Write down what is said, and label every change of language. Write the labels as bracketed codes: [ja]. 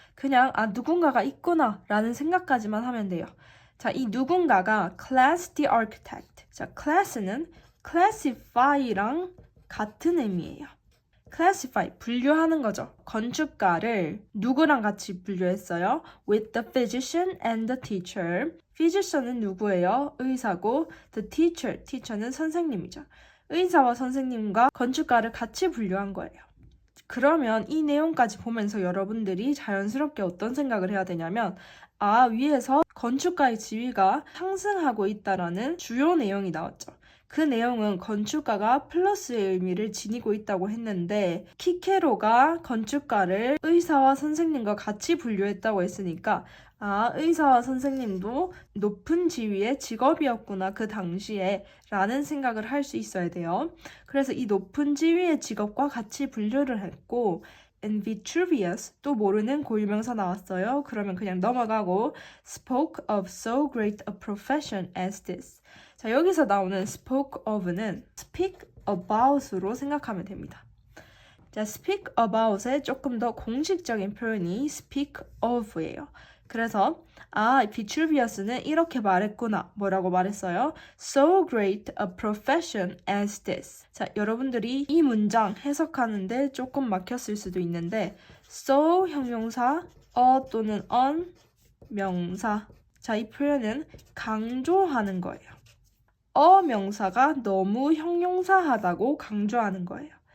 [ko] 그냥 아, 누군가가 있구나 라는 생각까지만 하면 돼요. 자, 이 누군가가 [en] class the architect. [ko] 자, class는 classify랑 같은 의미예요. classify, 분류하는 거죠. 건축가를 누구랑 같이 분류했어요? [en] With the physician and the teacher. [ko] physician은 누구예요? 의사고 the teacher는 선생님이죠. 의사와 선생님과 건축가를 같이 분류한 거예요. 그러면 이 내용까지 보면서 여러분들이 자연스럽게 어떤 생각을 해야 되냐면 아, 위에서 건축가의 지위가 상승하고 있다라는 주요 내용이 나왔죠. 그 내용은 건축가가 플러스의 의미를 지니고 있다고 했는데 키케로가 건축가를 의사와 선생님과 같이 분류했다고 했으니까 아, 의사와 선생님도 높은 지위의 직업이었구나 그 당시에 라는 생각을 할 수 있어야 돼요. 그래서 이 높은 지위의 직업과 같이 분류를 했고 and Vitruvius 또 모르는 고유명사 나왔어요. 그러면 그냥 넘어가고 [en] spoke of so great a profession as this. [ko] 자, 여기서 나오는 spoke of는 speak about으로 생각하면 됩니다. 자, speak about의 조금 더 공식적인 표현이 speak of예요. 그래서 아, 비트루비어스는 이렇게 말했구나. 뭐라고 말했어요? [en] So great a profession as this. [ko] 자, 여러분들이 이 문장 해석하는데 조금 막혔을 수도 있는데 so 형용사, 또는 on 명사. 자, 이 표현은 강조하는 거예요. 명사가 너무 형용사하다고 강조하는 거예요.